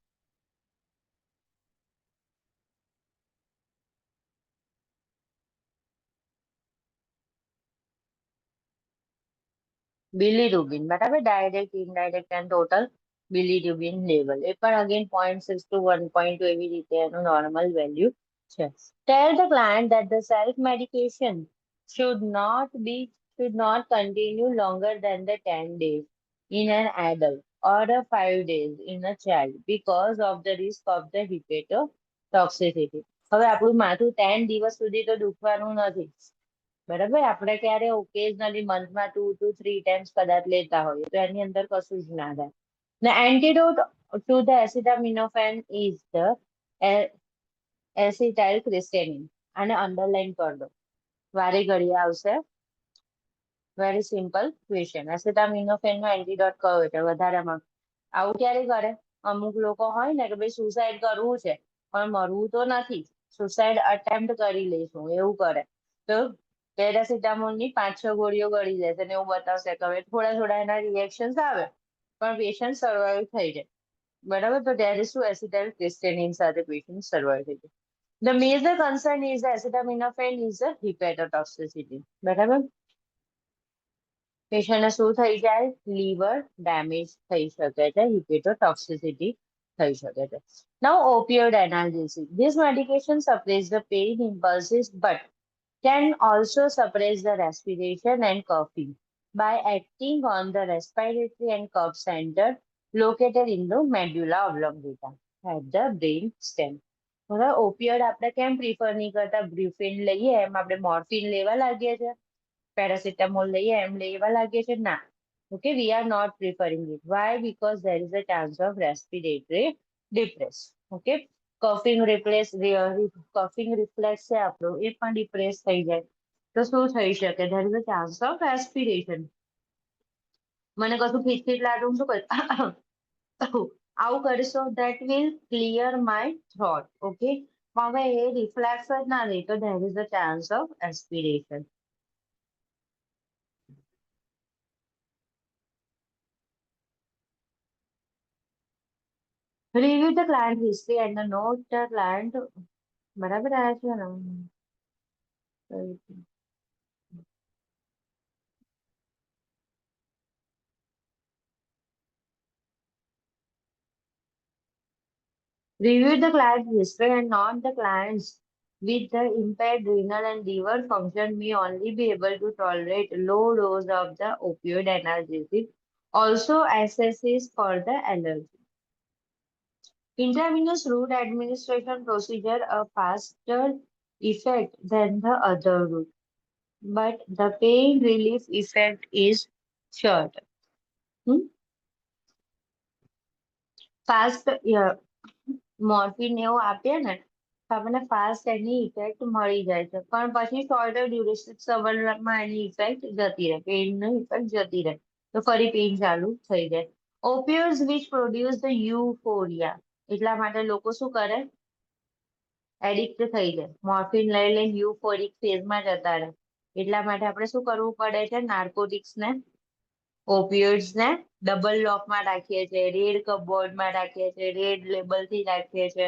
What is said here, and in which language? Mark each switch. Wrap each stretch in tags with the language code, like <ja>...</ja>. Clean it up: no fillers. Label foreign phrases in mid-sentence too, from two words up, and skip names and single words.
<gu>બિલીરુબિન, બરાબર.</gu> <en>direct, indirect and total bilirubin level.</en> <gu>એ પણ અગેન 0.6 to 1.2 એવી રીતે એનું</gu> <en>normal value</en> <gu>છે.</gu> <en>Tell the client that the self medication should not be should not continue longer than the 10 days in an adult or 5 days in a child because of the risk of the hepatotoxicity.</en> <gu>હવે આપણું માથું 10 દિવસ સુધી તો દુખવાનું નથી, બરાબર. આપણે ક્યારે ઓકેઝનલી મંથમાં 2 to 3 ટાઈમ્સ કદાચ લેતા હોઈએ તો એની અંદર કશું જ ના થાય.</gu> <en>The antidote to the acetaminophen is the acetylcysteine.</en> <gu>આને અંડરલાઈન કરી દો, વારે ઘડીએ આવશે.</gu> <en>very simple question.</en> <gu>એસિટામિનોફેન નો એન્ટીડોટ કયો છે વધારેમાં? આવું ક્યારે કરે? અમુક લોકો હોય ને કે ભાઈ સુસાઇડ કરવું છે પણ મરવું તો નથી,</gu> <en>suicide attempt</en> <gu>કરી લઈશું એવું કરે તો પેરાસિટામોલ ની 5-6 ગોળીઓ ગળી જશે ને એવું બતાવશે કે હવે થોડા થોડા એના રિએક્શન આવે પણ</gu> <en>patient survive</en> <gu>થઈ જાય. બરાબર. તો ત્યારે શું એસિટાઇલસિસ્ટેનિન સાથે</gu> <en>patient survive</en> <gu>થઈ જાય.</gu> <en>The major concern is the acetaminophen is a hepatotoxicity.</en> <gu>બરાબર. પેશન્ટને શું થઈ જાય?</gu> <en>liver damage</en> <gu>થઈ શકે છે, હિપેટોટોક્સિસિટી થઈ શકે છે.</gu> <en>Now opioid analgesic. This medication suppress the pain impulses but can also suppress the respiration and coughing by acting on the respiratory and cough center located in the medulla oblongata at the brain stem.</en> <gu>હવે ઓપિયોઇડ આપણે કેમ પ્રિફર નહીં કરતા? બ્રુફેન લઈએ એમ આપણે મોર્ફિન લેવા લાગીએ છીએ, પેરાસિટામોલ લઈએ એમ લેવા લાગીએ છીએ ના.</gu> <en>okay, we are not preferring it. why? because there is a chance of respiratory depress.</en> <gu>ઓકે,</gu> <en>coughing reflex</en> <gu>છે આપણું એ પણ ડિપ્રેસ થઈ જાય તો શું થઈ શકે?</gu> <en>there is a chance of respiration.</en> <gu>મને કશું ખીચખીચ લાગે હું શું કરું? આવું કરીશો</gu> <en>that will clear my throat.</en> <gu>ઓકે, હવે એ રિફ્લેક્સ જ ના લે તો</gu> <en>there is a chance of aspiration. Review the client history and the note the client.</en> <gu>બરાબર આવ્યા છે ને?</gu> <en>Review the client history and not the clients with the impaired renal and liver function may only be able to tolerate low dose of the opioid analgesic. Also assesses for the allergy. Intravenous route administration procedure a faster effect than the other route, but the pain relief effect is short. fast morphine</en> <gu>એવું આપીએ ને તો આપણને ફાસ્ટ એની ઇફેક્ટ મળી જાય છે પણ પછી</gu> <en>shorter duration</en> <gu>સબરમાં એની ઇફેક્ટ જતી રહે, પેઇનની ઇફેક્ટ જતી રહે તો ફરી પેઇન ચાલુ થઈ જાય.</gu> <en>ઓપિયોઇડ્સ which produce the euphoria.</en> <gu>એટલા માટે લોકો શું કરે? એડિક્ટ થઈ જાય, મોર્ફિન લઈ લઈને યુફોરિક ફેઝમાં જતા રહે. એટલા માટે આપણે શું કરવું પડે છે? નાર્કોટિક્સને, ઓપિયોઇડ્સને ડબલ લોકમાં રાખીએ છીએ, રેડ કપબોર્ડમાં રાખીએ છીએ, રેડ લેબલથી રાખીએ છીએ.</gu>